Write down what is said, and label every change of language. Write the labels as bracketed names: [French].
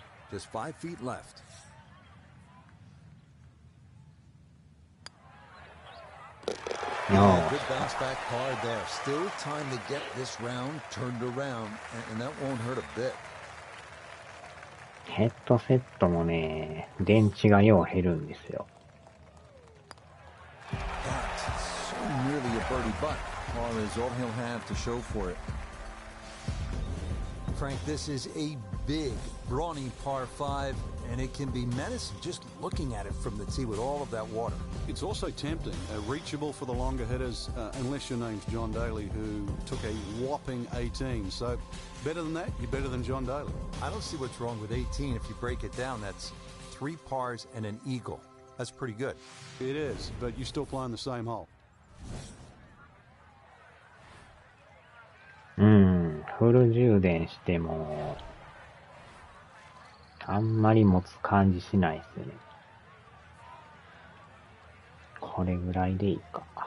[English] Just 5 feet left. No. Good bounce back hard there. Still time to get this round turned around, and that won't hurt a bit. [Japanese] ヘッドセットもね、電池がよう減るんですよ。 [English] That's so nearly a birdie, but par is all he'll have to show for it. Frank, this is a big, brawny par 5, and it can be menacing just looking at it from the tee with all of that water. It's also tempting, reachable for the longer hitters, unless your name's John Daly, who took a whopping 18. So, better than that, you're better than John Daly. I don't see what's wrong with 18. If you break it down, that's 3 pars and an eagle. That's pretty good. It is, but you're still playing the same hole. [Japanese] フル充電しても、あんまり持つ感じしないですよね。これぐらいでいいか。